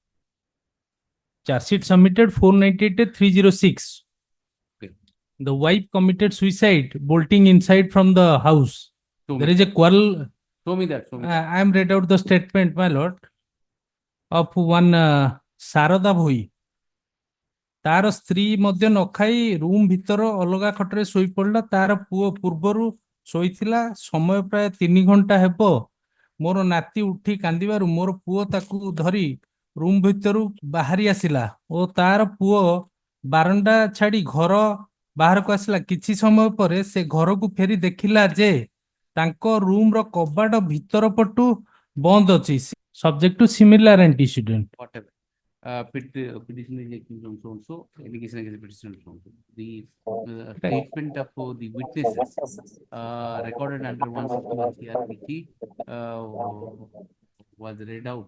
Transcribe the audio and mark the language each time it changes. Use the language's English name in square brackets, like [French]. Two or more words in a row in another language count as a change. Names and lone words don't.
[English] Charge sheet submitted 498/306. The wife committed suicide, bolting inside from the house. Show There me. is a quarrel. Show me that. Show me. I am read out the statement, my lord, of one Sarada Bhoi. [Odia] ତାର ସ୍ତ୍ରୀ ମଧ୍ୟ ନ ଖାଇ ରୁମ୍ ଭିତର ଅଲଗା ଖଟରେ ଶୋଇ ପଡିଲା। ତାର ପୁଅ ପୂର୍ବରୁ ଶୋଇଥିଲା। ସମୟ ପ୍ରାୟ 3 ଘଣ୍ଟା ହେବ। ମୋର ନାତି ଉଠି କାନ୍ଦିବାରୁ ମୋର ପୁଅ ତାକୁ ଧରି ରୁମ୍ ଭିତରୁ ବାହାରି ଆସିଲା ଓ ତାର ପୁଅ ବାରଣ୍ଡା ଛାଡି ଘର ବାହାରକୁ ଆସିଲା। କିଛି ସମୟ ପରେ ସେ ଘରକୁ ଫେରି ଦେଖିଲା ଯେ ତାଙ୍କ ରୁମ୍ ର କବାଟ ଭିତର ପଟୁ ବନ୍ଦ ଅଛି। [English] Subject to similar antecedent. Whatever. Petition is accused on so and so, allegation against the petitioner so and so. The statement of the witnesses recorded under 161 CRPT was read out